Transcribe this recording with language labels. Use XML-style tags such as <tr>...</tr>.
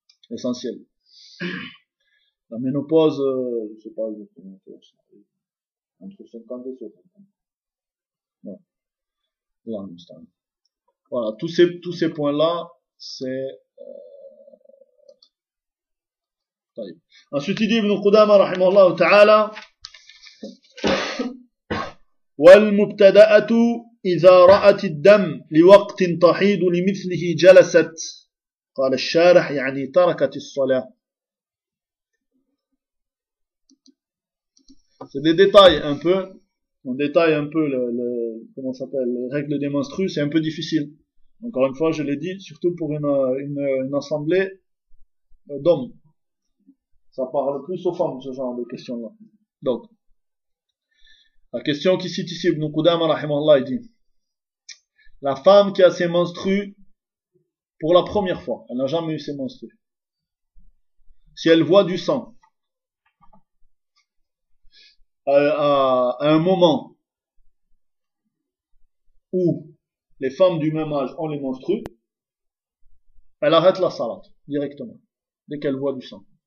<fr>Essentiel. La ménopause, je ne sais pas exactement. Entre 50 et 60 ans. Voilà, tous ces points-là, c'est... Ensuite, il dit Ibn Qudama, rahimahullah ta'ala,</fr> <ar>« وَالْمُبْتَدَأَةُ إِذَا رَأَتِ الدَّمْ لِوَقْتٍ تَحِيدُ لِمِثْلِهِ جَلَسَتْ قَالَ الشَّارِحْ يَعْنِي تَرَكَتِ الصَّلَاةِ »</ar> <fr>C'est des détails un peu. On détaille un peu comment ça s'appelle, les règles des menstrues, c'est un peu difficile. Encore une fois, je l'ai dit, surtout pour une assemblée d'hommes. Ça parle plus aux femmes, ce genre de questions-là. Donc, la question qui cite ici, Ibn Qudama, rahimahullah, il dit, la femme qui a ses menstrues pour la première fois, elle n'a jamais eu ses menstrues, si elle voit du sang, à un moment où les femmes du même âge ont les menstrues, elle arrête la salat directement dès qu'elle voit du sang.</fr>